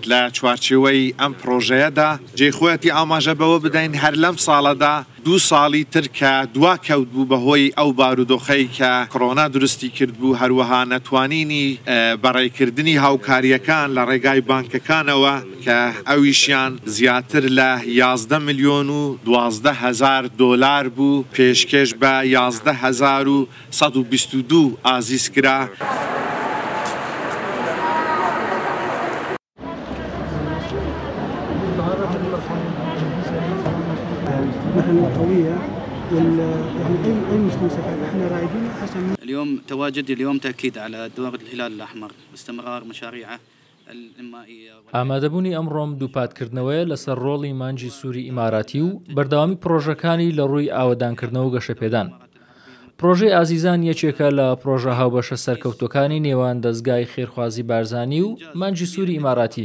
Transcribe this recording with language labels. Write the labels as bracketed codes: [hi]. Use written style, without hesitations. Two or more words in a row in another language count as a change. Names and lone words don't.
[ckb] لە چوارچێوەی ئەم پرۆژەیەدا جێخۆەتی ئاماژە بەوە بدەین هەر لەم ساڵەدا 2 ساڵی تر کە دوا کەوت بوو بەهۆی ئەو بارودۆخەی کە کۆڕۆنا دروستی کرد بوو هەروەها نەتوانینی بەڕێکردنی هاوکاریەکان لە ڕێگای بانکەکانەوە کە ئەویشیان زیاتر لە 11,012,000 دۆلار بوو پێشکەش بە 11,122 ئازیز کرا. [ar] قوية أي مستوصفات احنا رايدين حسب اليوم تواجدي اليوم تأكيد دور الهلال الأحمر باستمرار مشاريعه الإنمائية. [ckb] ئامادەبوونی ئەمڕۆم دووپاتکردنەوەیە لەسەر ڕۆڵی مانجی سووری ئیماراتی و بەردەوامی پرۆژەکانی لە ڕووی ئاوەدانکردنەوە و گەشەپێدان. پرۆژەی ئازیزان یەکێکە لە پرۆژە هاوبەشە سەرکەوتوەکانی نێوان دەستگای خێرخوازی بارزانی و مانجی سووری ئیماراتی.